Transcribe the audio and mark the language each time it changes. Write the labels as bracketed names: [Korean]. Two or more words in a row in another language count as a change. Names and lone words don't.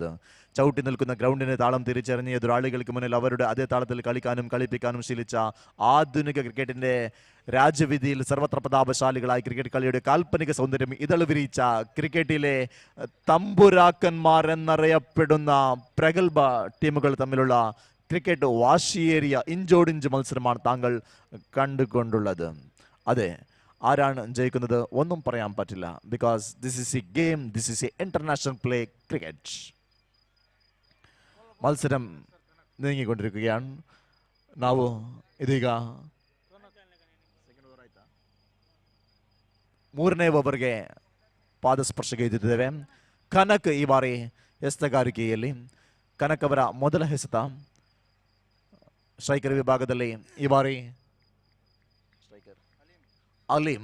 [Malayalam] ചവിട്ടി നിൽക്കുന്ന ഗ്രൗണ്ടിനെ താളം തിരിച്ചറിഞ്ഞ് എതിരാളികൾക്ക് മുന്നിൽ അവരുടെ അതേ താളത്തിൽ കളിക്കാനും കളിപ്പിക്കാനും ശീലിച്ച ആധുനിക ക്രിക്കറ്റിൻ്റെ രാജ്യവിധിയിൽ സർവത്ര പ്രതാപശാലികളായി ക്രിക്കറ്റ് കളിയുടെ കാൽപ്പനിക സൗന്ദര്യം ഇതൾ വിരിച്ച ക്രിക്കറ്റിലെ തമ്പുരാക്കന്മാർ എന്നറിയപ്പെടുന്ന പ്രഗത്ഭ ടീമുകൾ തമ്മിലുള്ള ക്രിക്കറ്റ് വാശിയേറിയ ഇഞ്ചോടിഞ്ച് മത്സരമാണ് താങ്കൾ കണ്ടുകൊണ്ടുള്ളത്. അതെ, ആരാണ് ജയിക്കുന്നത് ഒന്നും പറയാൻ പറ്റില്ല. [English] because this is a game, this is an international play cricket. [Malayalam] മത്സരം നീങ്ങിക്കൊണ്ടിരിക്കുകയാണ്. [Kannada] ನಾವು ಇದೀಗ 3ನೇ ಓವರ್ಗೆ ಪಾದಸ್ಪರ್ಶಗೈದಿದ್ದೇವೆ. ಕನಕ್ ಈ ಬಾರಿ ಎಸೆತಗಾರಿಕೆಯಲ್ಲಿ ಕನಕ್ ಅವರ ಮೊದಲ ಎಸೆತ. ಸ್ಟ್ರೈಕರ್ ವಿಭಾಗದಲ್ಲಿ ಈ ಬಾರಿ ಅಲೀಂ.